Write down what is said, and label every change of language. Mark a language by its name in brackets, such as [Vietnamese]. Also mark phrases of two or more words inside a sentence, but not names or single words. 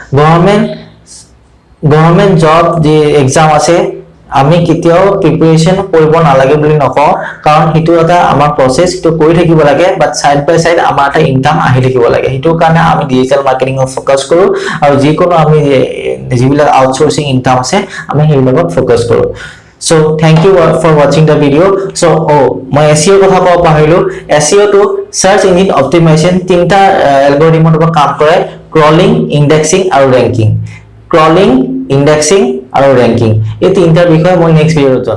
[English] government job [Assamese] যে এক্সাম আছে আমি কেতিয়াও প্ৰিপাৰেচন কৰিব নালাগে বুলি নকওঁ কাৰণ হিটো এটা আমাৰ প্ৰসেস হিটো কৰি থাকিব লাগে [English] but side by side [Assamese] আমাৰ এটা ইনকাম আহি থাকিব লাগে হিটো কাৰণে আমি [English] digital marketingত [Assamese] ফোকাস কৰো আৰু যিকোনো আমি যিবিলাক [English] outsourcing income [Assamese] আছে আমি সেই লগত ফোকাস কৰো [English] So thank you for watching the video. So my SEO [Assamese] কথা কব পাহৰিলো [English] SEO to search engine optimization [Assamese] তিনটা এলগৰিথমৰ ওপৰত কাম কৰে [English] crawling indexing [Assamese] আৰু [English] ranking crawling indexing [Assamese] আৰু ranking এই তিনটাৰ বিষয়ে মই [English] next videoত